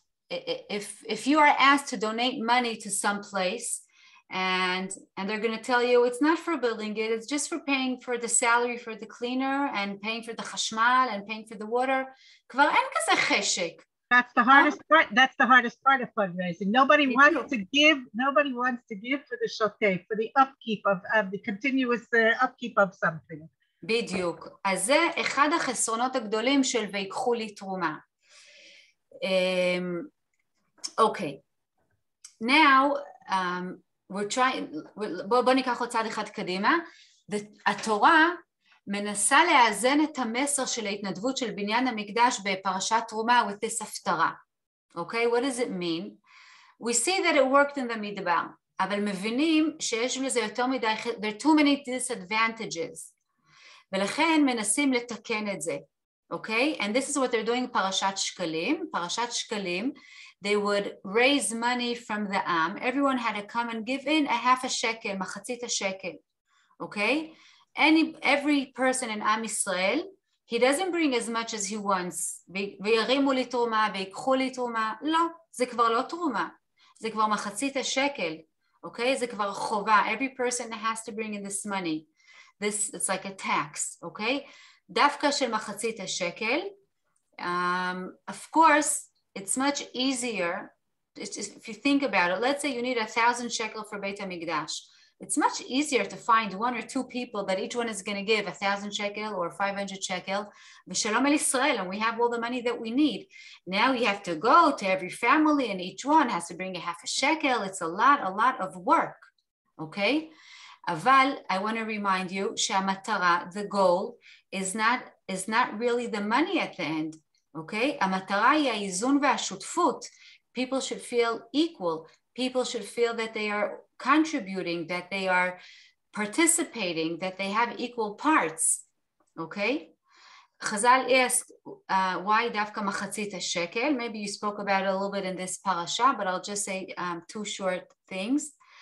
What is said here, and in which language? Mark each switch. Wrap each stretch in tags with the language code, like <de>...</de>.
<en>If you are asked to donate money to some place and they're going to tell you it's not for building it, it's just for paying for the salary for the cleaner and paying for the chashmal and paying for the water,</en> <he>כבר אין כזה חשק.</he> <en>That's the hardest part. That's the hardest part of fundraising. Nobody wants to give for the shotei, for the upkeep of the continuous upkeep of something.</en> <he>בדיוק. אז זה אחד החסרונות הגדולים של ויקחו לי תרומה.</he> <en>Okay. Now, we're trying,</en> <he>בוא ניקח עוד צעד אחד קדימה. התורה מנסה לאזן את המסר של ההתנדבות של בניין המקדש בפרשת תרומה</he> <en>with this</en> <he>הפטרה.</he> <en>Okay, what does it mean? We see that it worked in the מדבר,</en> <he>אבל מבינים שיש לזה יותר מדי,</he> <en>there are too many disadvantages,</en> <he>ולכן מנסים לתקן את זה.</he> <en>Okay, and this is what they're doing פרשת שקלים. פרשת שקלים, they would raise money from the עם, everyone had to come and give in a half a shekel, מחצית השקל. Okay? Every person in Am Yisrael, he doesn't bring as much as he wants.</en> <he>וירימו לי תרומה, ויקחו לי תרומה. לא, זה כבר לא תרומה. זה כבר מחצית השקל. Okay? זה כבר חובה.</he> <en>Every person has to bring in this money. It's like a tax. Okay?</en> <he>דווקא של מחצית השקל,</he> <en>of course, it's much easier. If you think about it, let's say you need 1,000 shekel for Beit HaMikdash. It's much easier to find one or two people that each one is going to give 1,000 shekel or 500 shekel, v'shalom el Yisrael, and we have all the money that we need. Now you have to go to every family and each one has to bring a half a shekel. It's a lot of work, okay? אבל I want to remind you שהמטרה, the goal, is not really the money at the end, okay?</en> <he>המטרה היא האיזון והשותפות.</he> <en>People should feel equal. People should feel that they are contributing, that they are participating, that they have equal parts, okay? Chazal asked, why dafka machatzit shekel? Maybe you spoke about it a little bit in this parasha, but I'll just say two short things.</en>